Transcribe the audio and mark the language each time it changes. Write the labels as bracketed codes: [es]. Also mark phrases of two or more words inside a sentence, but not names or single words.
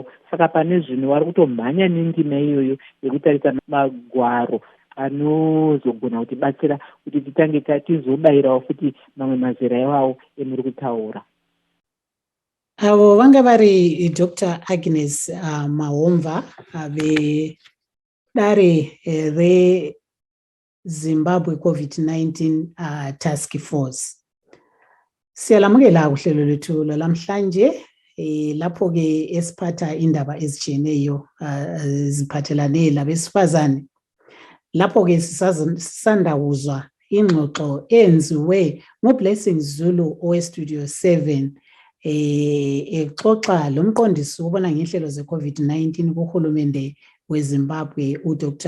[sn] Saka pane zvino vari kutomhanya nendima iyoyo yekutarisa magwaro anozogona kutibatsira kuti titange tizobayirawo futi mamwe mazera iwawo emuri kutaura. Avo vanga vari Dr. Agnes Mahomva vedare reZimbabwe COVID-19 Task Force. [nd] Siyalamukela kuhlelo lwethu lwalamhlanje lapho-ke esiphatha indaba ezitshiyeneyo ziphathelane labesifazane. Lapho-ke sisanda kuzwa ingxoxo enziwe nguBlessing Zulu oweStudio 7 exoxa lomqondisi ubona ngehlelo ze-COVID-19 kuhulumende weZimbabwe uDr.